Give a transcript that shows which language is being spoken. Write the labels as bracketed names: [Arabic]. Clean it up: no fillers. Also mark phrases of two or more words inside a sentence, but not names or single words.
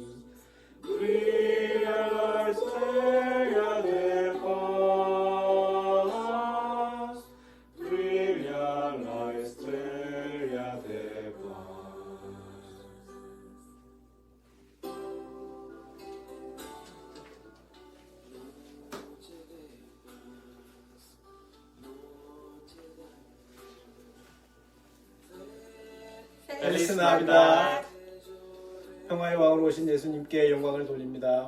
[Spanish] Brilla la estrella de paz, brilla la estrella de paz. Feliz Navidad. [Korean] 평화의 왕으로 오신 예수님께 영광을 돌립니다.